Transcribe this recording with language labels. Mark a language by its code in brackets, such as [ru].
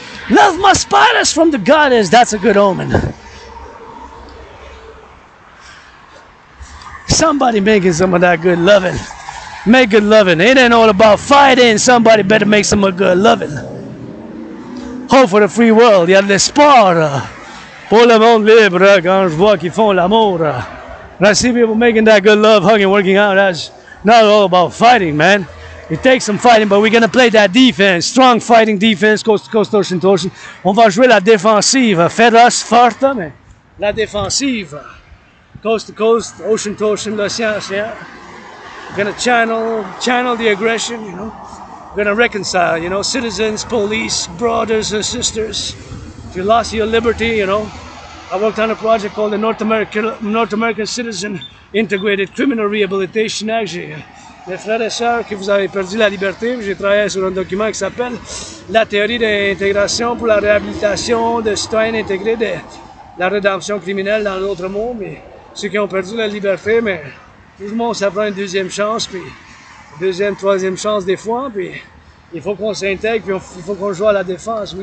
[en] Love my spiders from the goddess. That's a good omen. Somebody making some of that good loving. Make good loving. It ain't all about fighting. Somebody better make some of good loving. Hope for the free world. [fr] Il y a de l'espoir pour le monde libre quand je vois qu'ils font l'amour. [en] And I see people making that good love, hugging, working out. That's not all about fighting, man. It takes some fighting, but we're going to play that defense. Strong fighting defense, coast to coast, ocean to ocean. [fr] On va jouer la défensive. Féroce, forte, mais la défensive. [en] Coast to coast, ocean to ocean, [fr] l'océan, océan. [en] We're going to channel the aggression, you know. We're going to reconcile, you know. Citizens, police, brothers and sisters. If you lost your liberty, you know. I worked on a project called the North American Citizen Integrated Criminal Rehabilitation Act. [fr] Les frères et sœurs que vous avez perdu la liberté, j'ai travaillé sur un document qui s'appelle la théorie d'intégration pour la réhabilitation de citoyens intégrés de la rédemption criminelle dans l'autre monde, mais ceux qui ont perdu la liberté, mais tout le monde ça prend une deuxième chance, puis deuxième, troisième chance des fois, puis il faut qu'on s'intègre, puis il faut qu'on joue à la défense.